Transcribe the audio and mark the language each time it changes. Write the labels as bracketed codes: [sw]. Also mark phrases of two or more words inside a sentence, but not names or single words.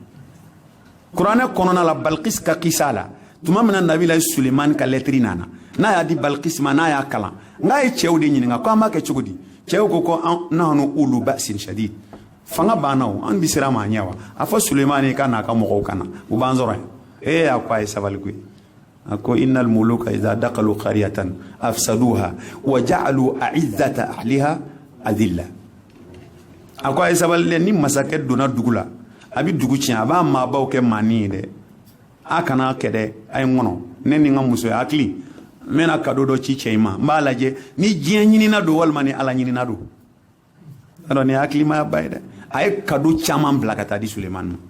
[bm] Kuranɛ kɔnɔna la Balkis ka kisa la, tuma min na Nabila Sulemani ka lettre nana, n'a y'a di Balkis ma, n'a y'a kalan, n'a ye cɛw de ɲininka ko an b'a kɛ cogo di? Cɛw ko [ar] نحن أولو بأس شديد. [bm] Fanga banna o, an bɛ siran ma ɲɛ wa? A fɔ Sulemani ka n'a ka mɔgɔw kana, u b'an sɔrɔ yan. A ko a ye sabali koyi. A ko [ar] إن الملوك إذا دخلوا قرية أفسدوها وجعلوا أعزة أهلها أذلة. [bm] A ko a ye sabali dɛ, ni masakɛ donna dugu la, a bɛ dugu tiɲɛ, a b'a maabaw kɛ maani ye dɛ. A kana kɛ dɛ, a ye n kɔnɔ, ne ni n ka muso hakili, n bɛna cadeau dɔ ci cɛ in ma, n b'a lajɛ ni diɲɛ ɲinina don walima ni Ala ɲinina don. Alors ni hakilimaya ba ye dɛ. A ye cadeau caman bila ka taa di Sulemani ma.